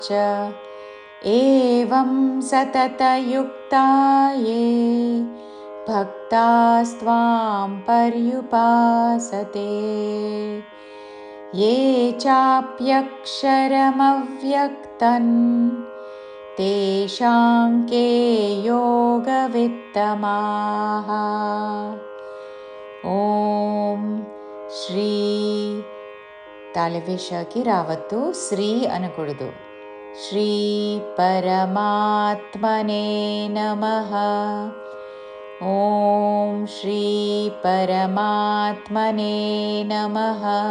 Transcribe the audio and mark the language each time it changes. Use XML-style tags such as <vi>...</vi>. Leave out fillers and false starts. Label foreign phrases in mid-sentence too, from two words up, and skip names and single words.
<sa>च एवं सततयुक्ता ये भक्तास्त्वां पर्युपासते ये चाप्यक्षरमव्यक्तं तेषां के योगवित्तमाः।</sa> <te>ఓం శ్రీ తాళవేషకి రావద్దు, శ్రీ అనకూడదు.</te> <sa>श्री परमात्मने नमः. ओम् श्री परमात्मने नमः.</sa>